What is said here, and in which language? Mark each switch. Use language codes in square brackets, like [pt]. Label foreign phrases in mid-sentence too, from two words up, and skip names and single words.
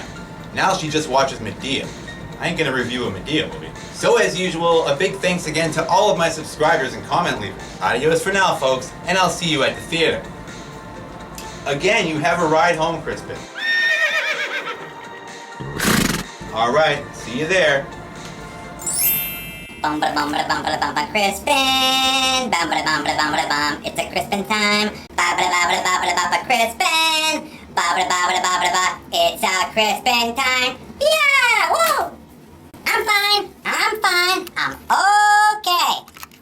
[en] Now she just watches Medea. I ain't gonna review a Medea movie. So as usual, a big thanks again to all of my subscribers and comment leavers. Adios for now, folks, and I'll see you at the theater. Again, you have a ride home, Crispin. Alright, see you there. Bumba bumba bumba bumba Crispin. Bumba bumba bumba bum. It's a Crispin time. Bumba bumba bumba bumba Crispin. Bumba bumba bumba bumba. It's a Crispin time. Yeah! Woo! I'm fine. I'm okay.